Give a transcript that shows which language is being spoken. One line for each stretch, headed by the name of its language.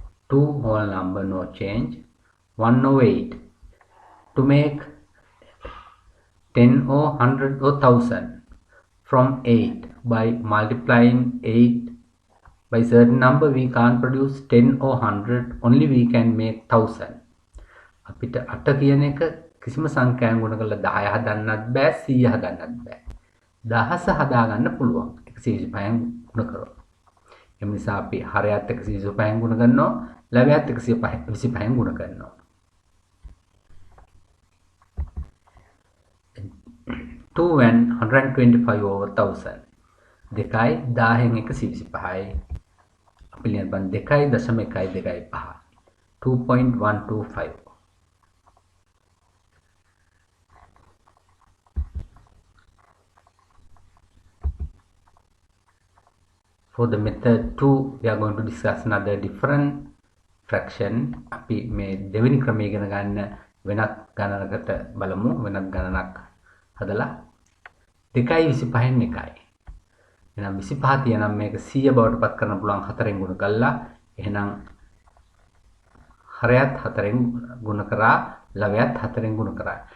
English: 2 whole number, no change. 1 over 8. To make 10 or 100 or 1000 from 8 by multiplying 8 by certain number, we can't produce 10 or 100, only we can make 1000.
Sinhala: අපිට 8 කියන එක කිසිම සංඛ්‍යාවෙන් ගුණ කරලා 10 හදන්නත් බෑ 100 හදන්නත් බෑ. 1000 හදාගන්න පුළුවන් 125න් ගුණ කරලා. ඒ නිසා අපි හරයත් 125න් ගුණ කරනවා, ලවයත් 125න් ගුණ කරනවා.
English: 2 and 125 over 1000.
Sinhala: දෙකයි 10න් 125යි. අපි ලියන බන් 2.125. 2.125.
English: For the method 2, we are going to discuss another different fraction.
Sinhala: අපි මේ දෙවෙනි ක්‍රමය ඉගෙන ගන්න වෙනත් ගණනකට බලමු. වෙනත් ගණනක් හදලා 2.25න් 1යි. එහෙනම් 25 තියනම් මේක 100 බවට පත් කරන්න පුළුවන් 4ෙන් ගුණ කළා. එහෙනම් හරයත් 4ෙන් ගුණ කරා, ලවයත් 4ෙන් ගුණ කරා.